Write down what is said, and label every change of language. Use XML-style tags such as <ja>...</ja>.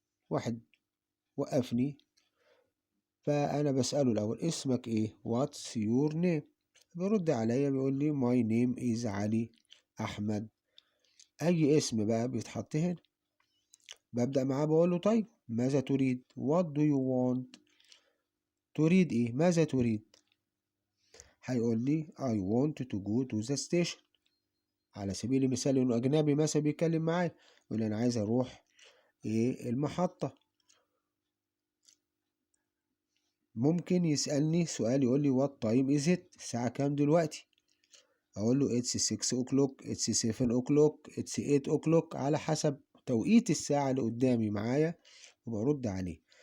<ar>واحد وقفني فأنا بسأله الأول اسمك إيه؟</ar> <en>what's your name.</en> <ar>بيرد عليا بيقول لي</ar> <en>my name is</en> <ar>علي أحمد. أي اسم بقى بيتحط هنا، ببدأ معاه بقول له طيب ماذا تريد؟</ar> <en>what do you want.</en> <ar>تريد إيه؟ ماذا تريد؟ هيقول لي</ar> <en>I want to go to the station.</en> <ar>على سبيل المثال إنه أجنبي مثلا بيتكلم معايا يقول لي أنا عايز أروح المحطة. ممكن يسألني سؤال يقول لي</ar> <en>what time is it،</en> <ar>الساعة كام دلوقتي؟ أقول له</ar> <en>it's 6 o'clock it's 7 o'clock it's 8 o'clock</en> <ar>على حسب توقيت الساعة اللي قدامي معايا وبرد عليه.</ar>